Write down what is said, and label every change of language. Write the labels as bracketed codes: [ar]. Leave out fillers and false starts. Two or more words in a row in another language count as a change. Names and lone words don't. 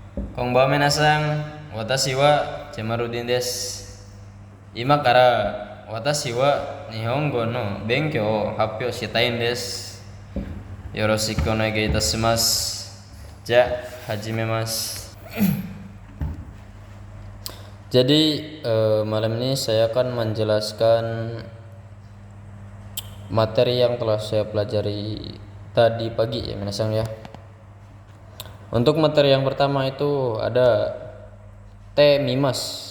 [ja] こんばんは皆さん、私はJamarudinです. 今から私は日本語の勉強を発表したいです. よろしくお願いいたします。じゃ、始めます. [id] Jadi malam ini saya akan menjelaskan materi yang telah saya pelajari tadi pagi ya minasan ya. Untuk materi yang pertama itu ada temimas.